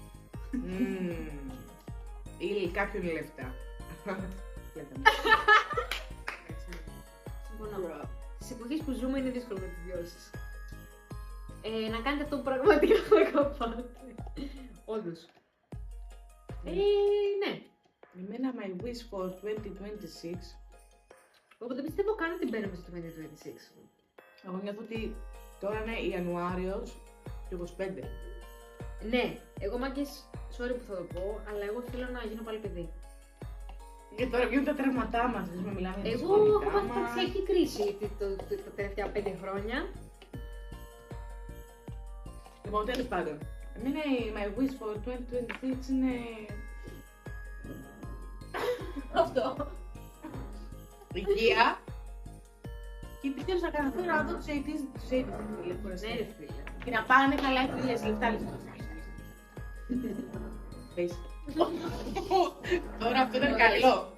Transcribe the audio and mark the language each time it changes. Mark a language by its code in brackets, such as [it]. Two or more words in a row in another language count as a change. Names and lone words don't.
[el] Ή κάποιον λεφτά. Συμφωνώ. Στις εποχές που ζούμε είναι δύσκολο να τις βιώσεις. Να κάνετε αυτό που πραγματικά θα αγαπάτε. Όντως. Ναι. Εμένα [en] my wish for 2026. [el] Εγώ δεν πιστεύω καν ότι μπαίνουμε στο 2026. Εγώ νιώθω ότι τώρα είναι Ιανουάριος του 25. Ναι, εγώ μάγκες, sorry που θα το πω, αλλά εγώ θέλω να γίνω πάλι παιδί. Και τώρα βγαίνουν τα τραύματά μας, δεν μιλάμε για τα Εγώ έχω σχολικά πάθει μας. ταξιακή κρίση τα τελευταία 5 χρόνια. Λοιπόν, τέλος πάντων. Εμένα η [en] my wish for 2026 [el] είναι. Αυτό. Υγεία. Και επιτέλους να καταφέρω να δω τους 80's φίλε. Ναι, ρε φίλε. Και να πάνε καλά οι φίλες, λεφτά. Πες. Τώρα αυτό ήταν καλό.